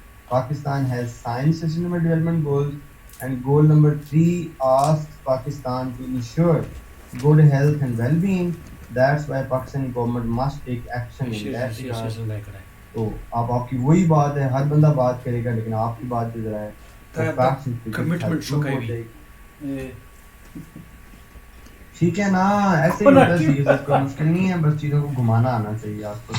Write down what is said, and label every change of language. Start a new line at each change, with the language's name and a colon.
English: Pakistan has sign sustainable development goals, and goal number 3 asks Pakistan to ensure good health and well-being. That's why Pakistani government must take action in that regard.
Urdu: تو آپ کی وہی بات ہے, ہر بندہ بات کرے گا لیکن آپ کی بات جو ذرا ہے کمٹمنٹ شو کرے. ٹھیک ہے نا, ایسے ہی ہوتا ہے, کوئی مشکل نہیں ہے, بس چیزوں کو گھمانا آنا چاہیے آپ کو.